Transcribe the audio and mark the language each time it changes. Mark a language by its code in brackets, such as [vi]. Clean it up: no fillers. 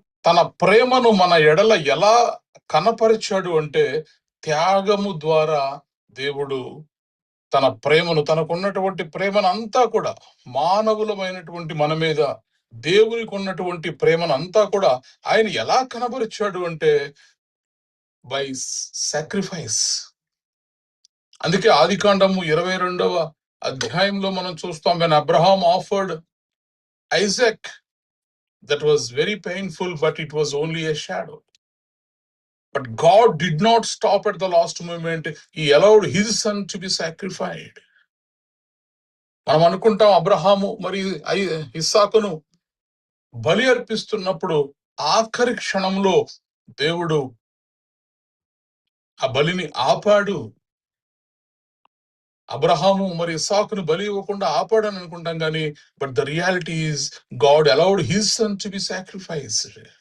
[te] తన ప్రేమను మన ఎడల ఎలా కనపరిచాడు అంటే త్యాగము ద్వారా దేవుడు తన ప్రేమను, తనకున్నటువంటి ప్రేమను అంతా కూడా, మానవులమైనటువంటి మన మీద దేవునికి ఉన్నటువంటి ప్రేమను అంతా కూడా ఆయన ఎలా కనబరిచాడు అంటే బై సాక్రిఫైస్. అందుకే ఆదికాండము 22వ అధ్యాయంలో మనం చూస్తాం, [en] when Abraham offered Isaac, that was very painful, but it was only a shadow. But God did not stop at the last moment. He allowed his son to be sacrificed. [te] మనం అనుకుంటాం అబ్రహాము మరి ఇస్సాకును బలి అర్పిస్తున్నప్పుడు ఆఖరి క్షణంలో దేవుడు ఆ బలిని ఆపాడు. అబ్రహాము మరి ఇస్సాకును బలి ఇవ్వకుండా ఆపాడని అనుకుంటాం కానీ, [en] But the reality is God allowed his son to be sacrificed.